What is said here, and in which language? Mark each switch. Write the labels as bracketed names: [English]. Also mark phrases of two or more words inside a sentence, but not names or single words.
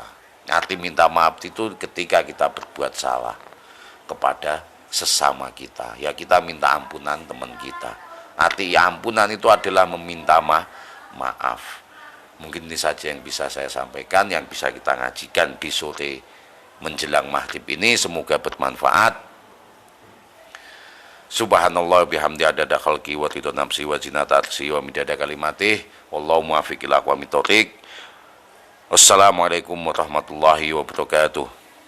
[Indonesian] Arti minta maaf itu ketika kita berbuat salah kepada sesama kita, ya kita minta ampunan teman kita. Arti ampunan itu adalah meminta maaf. Mungkin ini saja yang bisa saya sampaikan, yang bisa kita ngajikan di sore menjelang maghrib ini. Semoga bermanfaat. [Arabic] سبحان الله وبحمده عدد خلقه ورضا نفسه وزنة عرشه ومداد كلماته. والله الموفق إلى أقوم الطريق. والسلام عليكم ورحمة الله وبركاته.